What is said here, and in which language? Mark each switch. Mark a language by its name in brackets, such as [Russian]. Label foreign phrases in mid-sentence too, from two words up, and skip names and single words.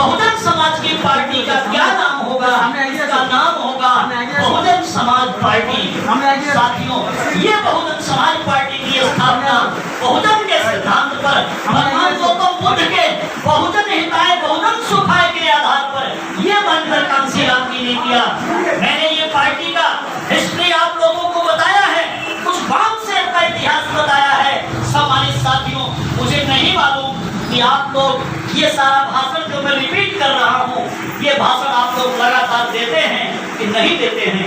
[Hindi] बहुजन समाज की पार्टी का क्या नाम होगा? इसका नाम होगा बहुजन समाज पार्टी। साथियों, ये बहुजन समाज पार्टी की स्थापना बहुजन के सिद्धांत पर, भगवान गौतम बुद्ध के [Sanskrit] बहुजन हिताय बहुजन सुखाय [Hindi] के आधार पर ये महत्वाकांक्षी आदमी ने किया। मैंने ये पार्टी का हिस्ट्री आप लोगों को बताया है, कुछ बात से अपना इतिहास बताया है। सम्मानित साथियों, मुझे नहीं मालूम कि आप लोग ये सारा भाषण जो मैं रिपीट कर रहा हूँ, ये भाषण आप लोग लगातार देते हैं कि नहीं देते हैं।